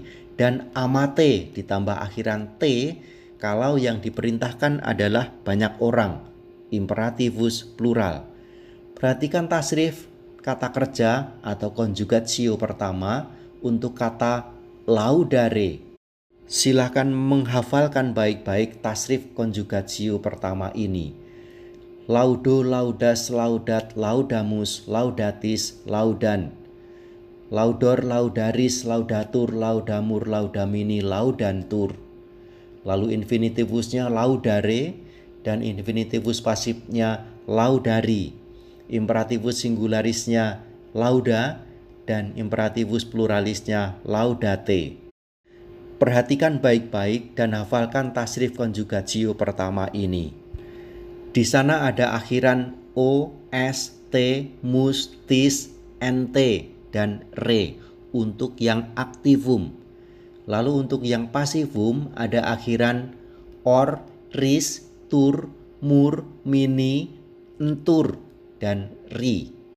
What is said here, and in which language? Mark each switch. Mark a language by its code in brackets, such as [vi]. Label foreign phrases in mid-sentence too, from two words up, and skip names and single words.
[id] Dan amate ditambah akhiran t kalau yang diperintahkan adalah banyak orang, [la] imperatifus plural. [id] Perhatikan tasrif kata kerja atau konjugatio pertama untuk kata laudare. Silahkan menghafalkan baik-baik tasrif konjugatio pertama ini. [la] Laudo, laudas, laudat, laudamus, laudatis, laudan. Laudor, laudaris, laudatur, laudamur, laudamini, laudantur. [id] Lalu infinitivusnya laudare dan infinitivus pasifnya laudari. Imperativus singularisnya lauda dan imperativus pluralisnya laudate. Perhatikan baik-baik dan hafalkan tasrif konjugatio pertama ini. Di sana ada akhiran o, s, t, mus, tis, nt, dan re untuk yang aktivum. Lalu untuk yang pasifum ada akhiran or, ris, tur, mur, mini, entur, dan ri.